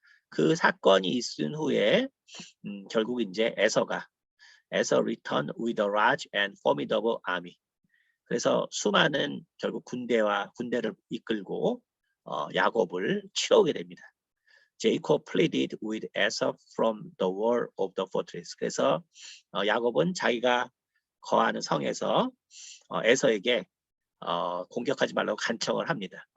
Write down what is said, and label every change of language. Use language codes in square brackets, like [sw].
[ko] 그 사건이 있은 후에 결국 이제 에서가 [en] returned with a large and formidable army. [ko] 그래서 수많은 결국 군대를 이끌고 야곱을 치러오게 됩니다. [en] Jacob pleaded with Esau from the wall of the fortress. [ko] 그래서 야곱은 자기가 거하는 성에서 에서에게 공격하지 말라고 간청을 합니다.